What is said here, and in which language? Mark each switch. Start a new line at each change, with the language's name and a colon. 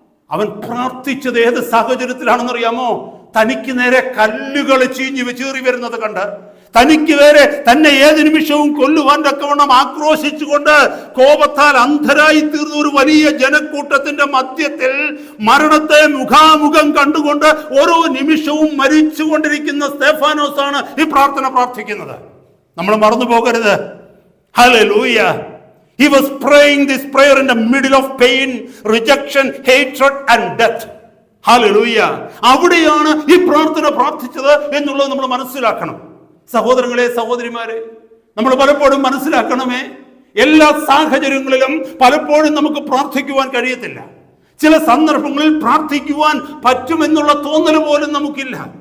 Malayalam: അവൻ പ്രാർത്ഥിച്ചത് ഏത് സാഹചര്യത്തിലാണെന്നറിയാമോ? തനിക്ക് നേരെ കല്ലുകൾ ചീറി വരുന്നത് കണ്ട്, തനിക്ക് നേരെ തന്നെ ഏത് നിമിഷവും കൊല്ലുവാൻ തക്കവണ്ണം ആക്രോശിച്ചുകൊണ്ട് കോപത്താൽ അന്ധരായി തീർന്ന ഒരു വലിയ ജനക്കൂട്ടത്തിന്റെ മധ്യത്തിൽ മരണത്തെ മുഖാമുഖം കണ്ടുകൊണ്ട് ഓരോ നിമിഷവും മരിച്ചുകൊണ്ടിരിക്കുന്ന സ്തേഫാനോസാണ് ഈ പ്രാർത്ഥന പ്രാർത്ഥിക്കുന്നത്. നമ്മൾ മറന്നു പോകരുത്. Hallelujah.
English: He was praying this prayer in the middle of pain, rejection, hatred and death.
Malayalam: Hallelujah. അവിടെയാണ് ഈ പ്രാർത്ഥന പ്രാർത്ഥിച്ചത് എന്നുള്ളത് നമ്മൾ മനസ്സിലാക്കണം. സഹോദരങ്ങളെ, സഹോദരിമാരെ, നമ്മൾ പലപ്പോഴും മനസ്സിലാക്കണമേ, എല്ലാ സാഹചര്യങ്ങളിലും പലപ്പോഴും നമുക്ക് പ്രാർത്ഥിക്കുവാൻ കഴിയത്തില്ല. ചില സന്ദർഭങ്ങളിൽ പ്രാർത്ഥിക്കുവാൻ പറ്റുമെന്നുള്ള തോന്നൽ പോലും നമുക്കില്ല.